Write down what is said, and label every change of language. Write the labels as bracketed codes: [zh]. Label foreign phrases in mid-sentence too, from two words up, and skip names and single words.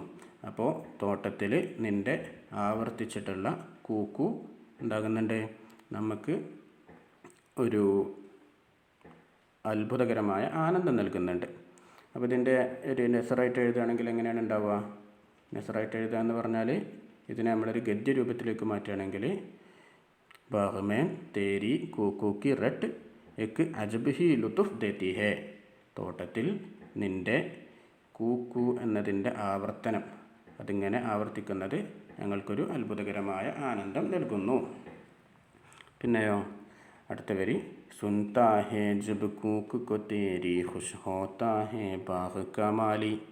[ml] അപ്പോൾ തോട്ടത്തിൽ നിൻ്റെ ആവർത്തിച്ചിട്ടുള്ള കൂക്കു ഉണ്ടാകുന്നുണ്ട്, നമുക്ക് ഒരു അത്ഭുതകരമായ ആനന്ദം നൽകുന്നുണ്ട്. അപ്പോൾ ഇതിൻ്റെ ഒരു നെസറായിട്ട് എഴുതുകയാണെങ്കിൽ എങ്ങനെയാണ് ഉണ്ടാവുക? നെസറായിട്ട് എഴുതുക എന്ന് പറഞ്ഞാൽ ഇതിനെ നമ്മളൊരു ഗദ്യ രൂപത്തിലേക്ക് മാറ്റുകയാണെങ്കിൽ [ur] باغ میں تیری کوکو کی رٹ ایک عجب ہی لطف دیتی ہے, [ml] തോട്ടത്തിൽ നിൻ്റെ കൂക്കു എന്നതിൻ്റെ ആവർത്തനം, അതിങ്ങനെ ആവർത്തിക്കുന്നത് ഞങ്ങൾക്കൊരു അത്ഭുതകരമായ ആനന്ദം നൽകുന്നു. പിന്നെയോ അടുത്ത വരി, [ur] سنتا ہے جب کوک کو تیری خوش ہوتا ہے باغ کمالی.